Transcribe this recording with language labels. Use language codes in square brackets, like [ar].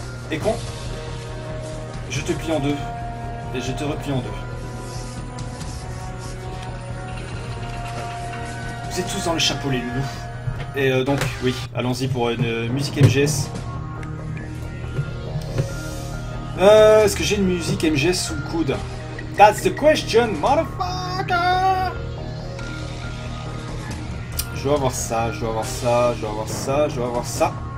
[fr] Et con. Je te plie en deux. Et je te replie en deux. Vous êtes tous dans le chapeau, les loulous. Et donc, oui, allons-y pour une musique MGS. Est-ce que j'ai une musique MGS sous le coude? [en] That's the question, motherfucker! [fr] Je dois avoir ça, je dois avoir ça, je dois avoir ça, je dois avoir ça.